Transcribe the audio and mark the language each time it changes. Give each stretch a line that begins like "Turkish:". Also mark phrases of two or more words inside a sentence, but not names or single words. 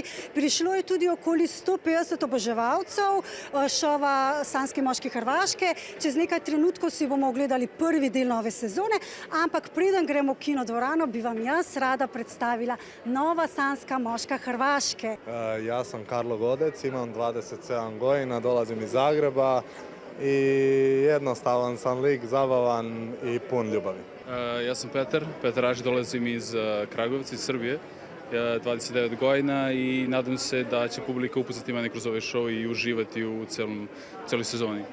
Slovenian: Prišlo je tudi okoli 150 oboževalcev šova Sanjski moški Hrvaške. Čez nekaj trenutkov si bomo ogledali prvi del nove sezone, ampak preden gremo v kinodvorano, bi vam jaz rada predstavila nova Sanjska moška Hrvaške.
Croatian: Ja sam Karlo Godec, imam 27 godina, dolazim iz Zagreba i jednostavan sam lik, zabavan i pun ljubavi.
Serbian: Ja sam Petar Raž, dolazim iz Kragujevca, iz Srbije, 29 godina i nadam se da će publika upoznati mene kroz ovaj show i uživati u celoj sezoni.